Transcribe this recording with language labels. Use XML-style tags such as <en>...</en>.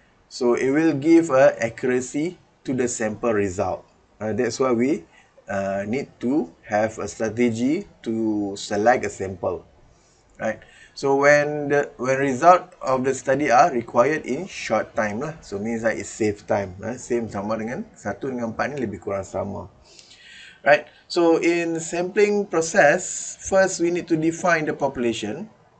<en>So it will give accuracy to the sample result. That's why we need to have a strategy to select a sample, right? So when result of the study are required in short time lah, so means that it save time.</en> <ms>Same sama dengan 1 dengan 4 ni lebih kurang sama.</ms> <en>Right, so in sampling process, first we need to define the population.</en>